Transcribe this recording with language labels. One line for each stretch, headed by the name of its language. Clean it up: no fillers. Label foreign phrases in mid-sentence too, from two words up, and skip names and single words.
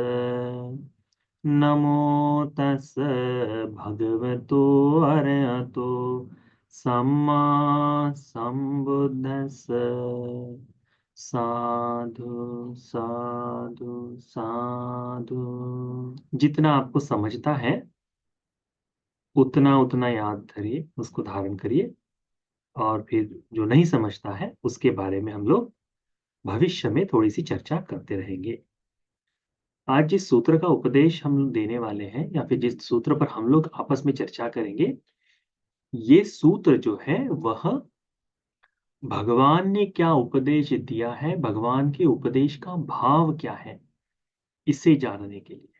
Pali: नमो तस् भगवतो अरहतो सम्मा सम्बुद्धस्स। साधु साधु साधु।
Hindi: जितना आपको समझता है उतना उतना याद धरिए, उसको धारण करिए। और फिर जो नहीं समझता है उसके बारे में हम लोग भविष्य में थोड़ी सी चर्चा करते रहेंगे। आज जिस सूत्र का उपदेश हम लोग देने वाले हैं या फिर जिस सूत्र पर हम लोग आपस में चर्चा करेंगे, ये सूत्र जो है वह भगवान ने क्या उपदेश दिया है, भगवान के उपदेश का भाव क्या है, इसे जानने के लिए।